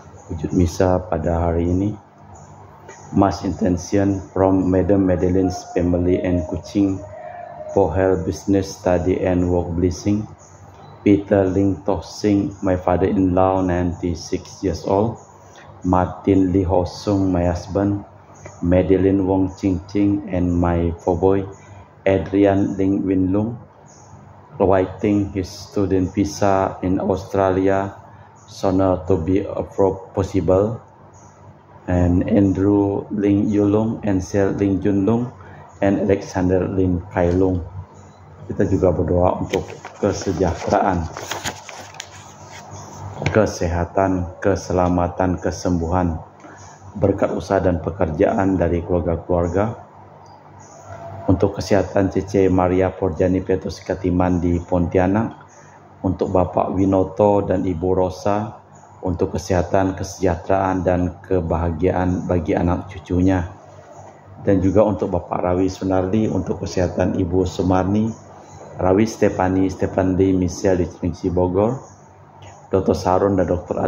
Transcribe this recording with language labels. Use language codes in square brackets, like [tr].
[id] Wujud misa pada hari ini. [en] Mass intention from Madam Madeleine's family and Kuching for health, business, study and work blessing. Peter Ling Toh Sing, my father-in-law, 96 years old. Martin Lee Ho Sung, my husband. Madeleine Wong Ching Ching and my four boy. Adrian Ling Win Lung, writing his student visa in Australia sooner to be possible, and Andrew Ling Yulung, and Sel Ling Junlung, and Alexander Ling Kailung. [id] Kita juga berdoa untuk kesejahteraan, kesehatan, keselamatan, kesembuhan, berkat usaha dan pekerjaan dari keluarga-keluarga. Untuk kesehatan Cece Maria Porjani Petrus Katiman di Pontianak, untuk Bapak Winoto dan Ibu Rosa, untuk kesehatan, kesejahteraan dan kebahagiaan bagi anak cucunya, dan juga untuk Bapak Rawi Sunardi, untuk kesehatan Ibu Sumarni, Rawi Stefani Michelle di Cilengsi Bogor, Dr. Sarun dan Dr.